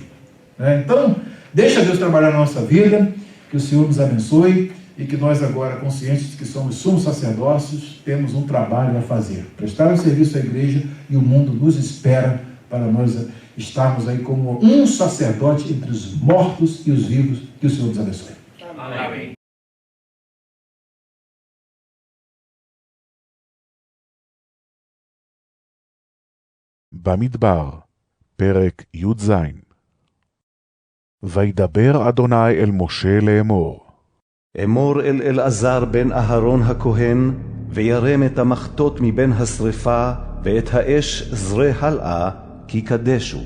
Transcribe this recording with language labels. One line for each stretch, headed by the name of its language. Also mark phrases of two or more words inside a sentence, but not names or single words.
Portuguese: Então, deixa Deus trabalhar na nossa vida, que o Senhor nos abençoe e que nós agora, conscientes de que somos sumos sacerdócios, temos um trabalho a fazer. Prestar um serviço à igreja e o mundo nos espera para nós estarmos aí como um sacerdote entre os mortos e os vivos. Que o Senhor nos abençoe. Amém.
Hebrew: במדבר, פרק י"ז. וידבר אדוני אל משה לאמור. אמור אל אלעזר בן אהרון הכהן, וירם את המחטות מבין השרפה, ואת האש זרי הלאה, כי קדשו.